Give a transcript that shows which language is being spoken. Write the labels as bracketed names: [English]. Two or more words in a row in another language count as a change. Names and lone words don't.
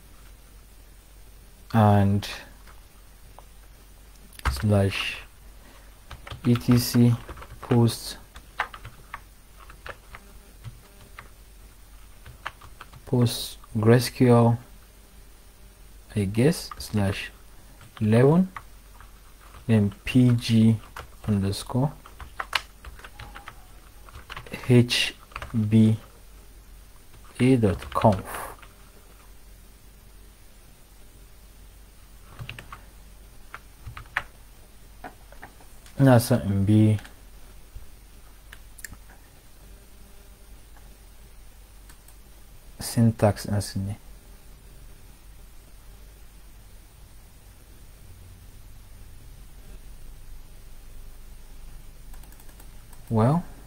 [English] and /etc postgresql, I guess, /11, then pg underscore hba.conf. [Hausa] Ina son in bi syntax ɗinsu ne. [English] Well,